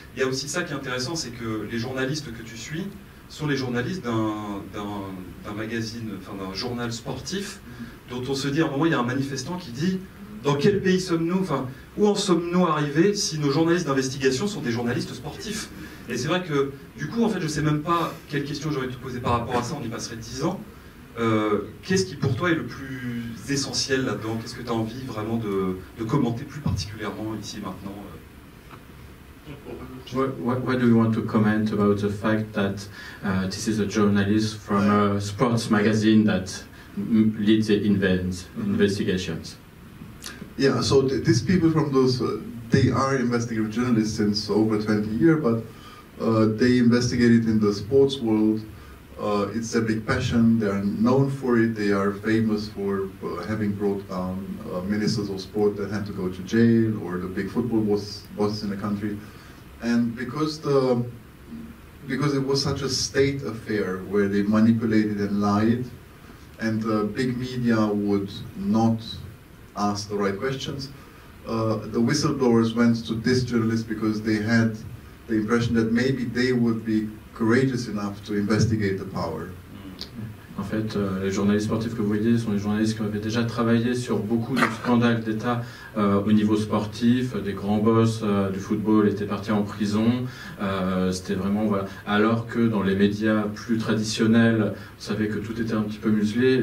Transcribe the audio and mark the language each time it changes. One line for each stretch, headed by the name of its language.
French: Il y a aussi ça qui est intéressant, c'est que les journalistes que tu suis sont les journalistes d'un magazine, enfin d'un journal sportif, dont on se dit à un moment, il y a un manifestant qui dit « Dans quel pays sommes-nous, enfin, où en sommes-nous arrivés si nos journalistes d'investigation sont des journalistes sportifs ?» Et c'est vrai que, du coup, en fait, je ne sais même pas quelle question j'aurais te poser par rapport à ça, on y passerait 10 ans. Qu'est-ce qui, pour toi, est le plus essentiel là-dedans? Qu'est-ce que tu as envie vraiment de commenter plus particulièrement ici, maintenant?
English: What do you want to comment about the fact that this is a journalist from a sports magazine that leads the investigations? Yeah, so these people from those, they are investigative journalists since over 20 years, but they investigated in the sports world. It's a big passion, they are known for it, they are famous for having brought down ministers of sport that had to go to jail, or the big football bosses in the country. And because it was such a state affair where they manipulated and lied, and big media would not ask the right questions, the whistleblowers went to this journalist because they had the impression that maybe they would be courageous enough to investigate the power.
French: En fait, les journalistes sportifs que vous voyez sont des journalistes qui avaient déjà travaillé sur beaucoup de scandales d'État au niveau sportif. Des grands boss du football étaient partis en prison. C'était vraiment, voilà. Alors que dans les médias plus traditionnels, vous savez que tout était un petit peu muselé.